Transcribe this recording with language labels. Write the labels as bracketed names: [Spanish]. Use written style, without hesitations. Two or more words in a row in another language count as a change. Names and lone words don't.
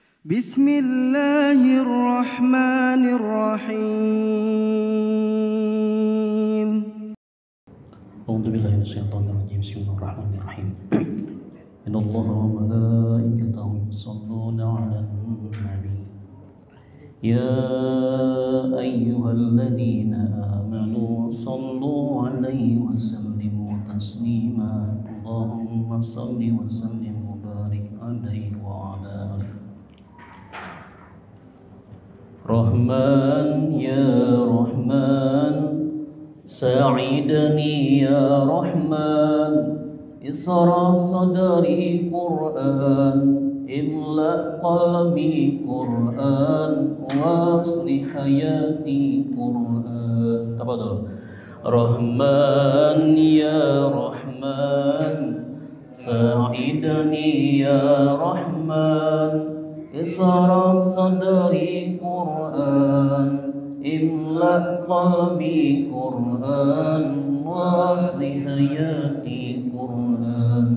[Arabic] Bismillahirrahmanirrahim. أعوذ بالله من الشيطان الرجيم. Bismillahirrahmanirrahim. إن الله وملائكته يصلون على النبي. يا أيها الذين آمنوا صلوا عليه وسلموا تسليما. اللهم صل وسلم وبارك عليه وعلى آله. رحمن يا رحمن ساعدني يا رحمن اشرح صدري قرآن املأ قلبي قرآن وأصلح حياتي قرآن تفضل. رحمن يا رحمن ساعدني يا رحمن اشرح صدري قرآن املأ قلبي قرآن وأصلح حياتي قرآن.